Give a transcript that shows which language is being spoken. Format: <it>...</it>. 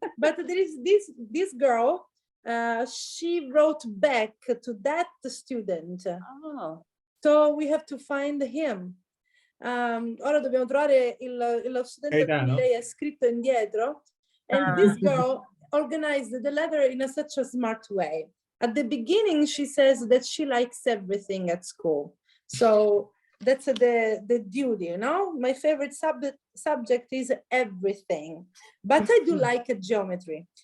<en>But there is this girl, she wrote back to that student. Oh. So we have to find him.</en> <it>Ora dobbiamo trovare lo studente a cui lei ha scritto indietro.</it> <en>And this girl organized the letter in such a smart way. At the beginning, she says that she likes everything at school. So that's the duty, you know. My favorite subject is everything, but I do like geometry.</en>